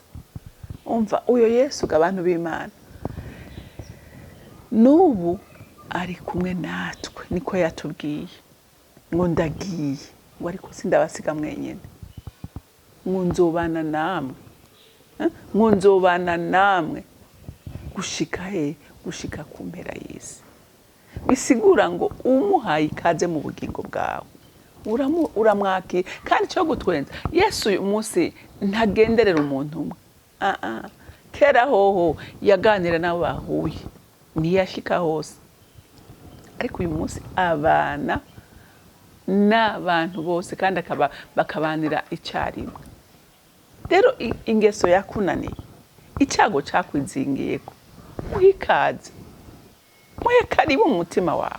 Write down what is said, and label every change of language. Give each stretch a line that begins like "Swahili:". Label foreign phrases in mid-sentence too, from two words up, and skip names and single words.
Rundi: Umva uyo Yesu abantu b'Imana n'ubu ari kumwe natwe niko yatubwiye ngo ndagiye ngo ariko sindabasiga mwenyene, ngo nzobana namwe, ngo nzobana namwe gushika he, gushika ku mpera y'isi. Bisigura ngo umuhaye ikaze mu bugingo bwawe uramwakira. Kandi cyo gutwenza Yesu uyu munsi ntagenderera umuntu umwe, kera hoho yaganira nabo bahuye, ntiyashika hose, ariko uyu munsi abana n'abantu bose kandi bakabanira icyarimwe. Rero ingeso yakunaniye, icyago cakwizingiyeko, muhikaze, muhe karibu mu mutima wawe.